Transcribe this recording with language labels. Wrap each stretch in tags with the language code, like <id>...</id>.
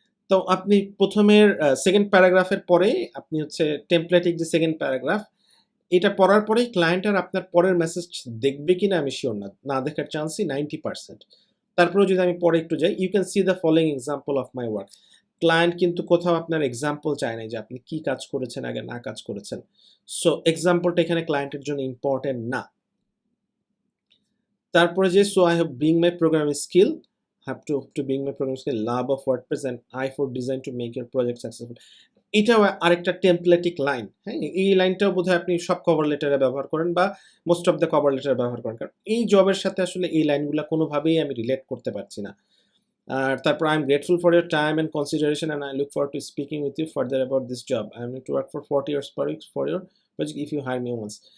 <bn>তো আপনি প্রথমের সেকেন্ড প্যারাগ্রাফের পরে আপনি হচ্ছে টেমপ্লেটিক যে সেকেন্ড প্যারাগ্রাফ, এটা পড়ার পরেই ক্লায়েন্ট আর আপনার পরের মেসেজ দেখবে কিনা আমি শিওর না, না দেখার চান্সই 90%। তারপরেও যদি আমি পরে একটু যাই,</bn> <en>You can see the following example of my work.</en> <bn>Client কিন্তু কোথাও আপনার এক্সাম্পল চায় নাই যে আপনি কি কাজ করেছেন আগে, না কাজ করেছেন। সো এক্সাম্পলটা এখানে ক্লায়েন্টের জন্য ইম্পর্টেন্ট না। তারপরে যে</bn> <en>So I have bring my programming skill, have to bring my program skill, love of WordPress and eye for design to make your project successful.</en> <bn>এটাও আরেকটা টেমপ্লেটিক লাইন। হ্যাঁ, এই লাইনটাও বোধহয় আপনি সব কভার লেটারে ব্যবহার করেন, বা মোস্ট অফ দ্য কভার লেটারে ব্যবহার করেন, কারণ এই জবের সাথে আসলে এই লাইনগুলো কোনোভাবেই আমি রিলেট করতে পারছি না। আর তারপর</bn> <en>I am grateful for your time and consideration and I look forward to speaking with you further about this job. I am going to work for 40 years per week for your project if you hire me once.</en>